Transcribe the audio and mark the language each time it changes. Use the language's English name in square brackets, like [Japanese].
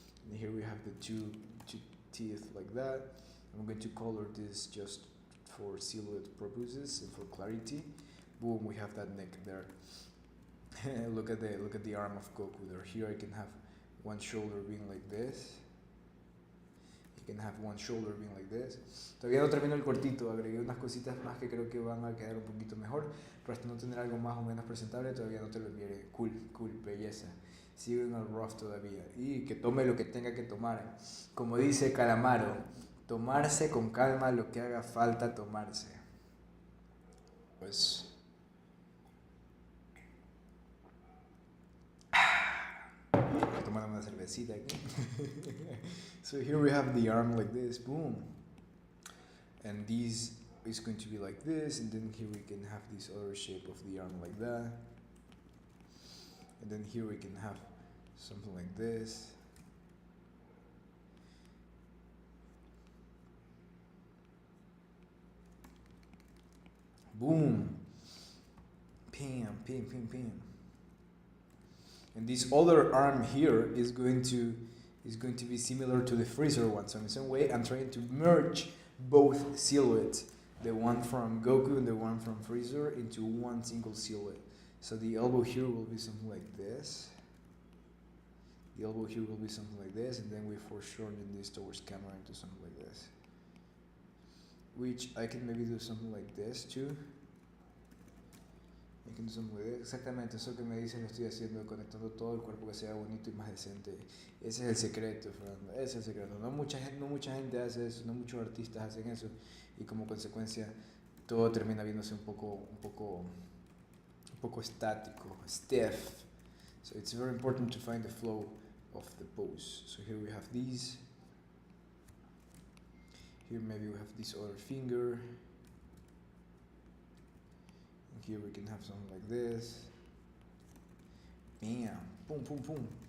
[English] And here we have the two teeth like that. I'm going to color this just for silhouette purposes and for clarity. Boom, we have that neck there. look at the arm of Goku there. Here I can have one shoulder being like this. You can have one shoulder being like this. [Spanish] Todavía no termino el cortito, agregué unas cositas más que creo que van a quedar un poquito mejor, pero hasta no tener algo más o menos presentable todavía no te lo enviaré. Cool, belleza. Sigo en el rough todavía. Y que tome lo que tenga que tomar. Como dice Calamaro, tomarse con calma lo que haga falta tomarse. Pues tomar una cervecita aquí. [English] So here we have the arm like this, boom. And this is going to be like this, and then here we can have this other shape of the arm like that. And then here we can have something like this. Boom. Pam, pam, pam, pam. And this other arm here is going to be similar to the Freezer one. So in some way, I'm trying to merge both silhouettes, the one from Goku and the one from Freezer, into one single silhouette. So the elbow here will be something like this. The elbow here will be something like this, and then we foreshorten this towards camera into something like this. Which I can maybe do something like this too. I can do something like this. [Spanish] Exactamente, eso que me dicen lo estoy haciendo, conectando todo el cuerpo que sea bonito y más decente. Ese es el secreto, Fernando. Ese es el secreto. No mucha gente hace eso, no muchos artistas hacen eso, y como consecuencia todo termina viéndose un poco estático, stiff. [English] So it's very important to find the flow of the pose. So here we have these. Here maybe we have this other finger. And here we can have something like this. Bam, boom, boom, boom.